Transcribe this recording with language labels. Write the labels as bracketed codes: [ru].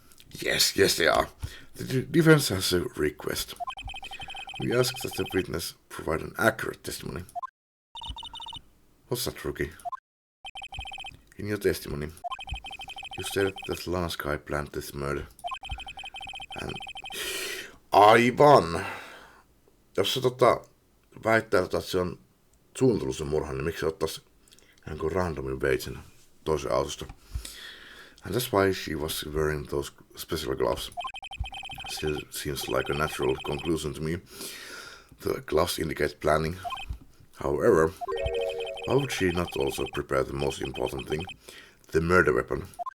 [en] Yes, they are. The defense has a request. We ask that the witness provide an accurate testimony. What's that, rookie? In your testimony, you stated that Lana Skye planned this murder. And... [fi] Aivan! Jos se väittää, että se on suunnitellut sen murhan, niin miksi se ottaisi jonkun randomin veitsen toisen autosta? [en] And that's why she was wearing those special gloves. Still seems like a natural conclusion to me. The gloves indicate planning. However, why would she not also prepare the most important thing, the murder weapon?